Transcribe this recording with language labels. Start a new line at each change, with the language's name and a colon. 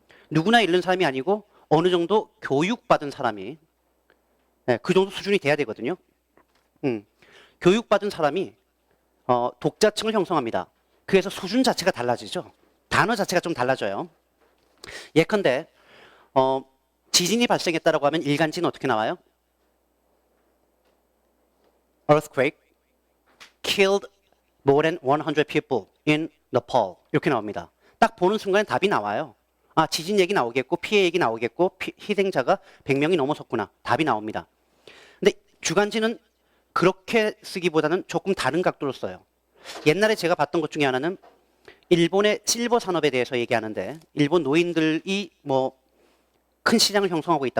Korean: 누구나 읽는 사람이 아니고 어느 정도 교육받은 사람이 그 정도 수준이 돼야 되거든요. 교육받은 사람이 독자층을 형성합니다. 그래서 수준 자체가 달라지죠. 단어 자체가 좀 달라져요. 예컨대 지진이 발생했다라고 하면 일간지는 어떻게 나와요?
English: Earthquake killed more than 100 people in Nepal
Korean: 이렇게 나옵니다. 딱 보는 순간에 답이 나와요. 지진 얘기 나오겠고 피해 얘기 나오겠고 희생자가 100명이 넘어섰구나. 답이 나옵니다. 근데 주간지는 그렇게 쓰기보다는 조금 다른 각도로 써요. 옛날에 제가 봤던 것 중에 하나는 일본의 실버 산업에 대해서 얘기하는데 일본 노인들이 뭐 큰 시장을 형성하고 있다.